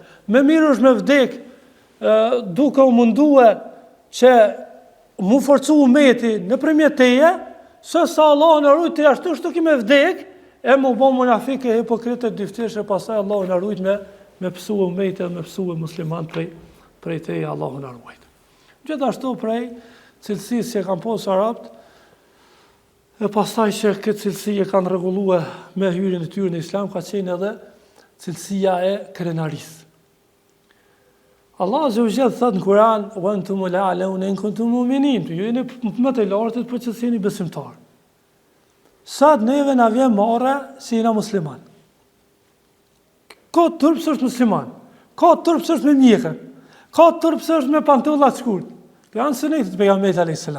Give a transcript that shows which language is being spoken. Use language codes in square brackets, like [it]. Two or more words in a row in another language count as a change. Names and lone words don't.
[sq] Më mirë është me vdek duke u mundue që mu forcu umeti nëpërmjet teje, se sa Allah në rujt të ashtu shtu ki me vdek, e mu bo munafike, hipokritet, dyfteshe, pasaj Allah në rujt me pësu umeti, me pësu musliman prej teje Allah në rujt. Gjithashtu prej cilësisë që kanë posë Arabët, e pasaj që këtë cilësi e kanë rregullue me hyrjen e tyre në Islam, ka qenë edhe cilësia e krenarisë. Allah [ar] عز وجل [sq] thot në Kur'an: [ar] "وأنتم الأعلون إن كنتم مؤمنين." [sq] Ju jeni më të lartë për që jeni besimtar. Sa neve na vjen marrë si jena musliman. Ka turp është musliman. Ka turp është me mjekër. Ka turp është me pantolla të shkurt. Kjo janë sunetet e pejgamberit [ar] عليه السلام.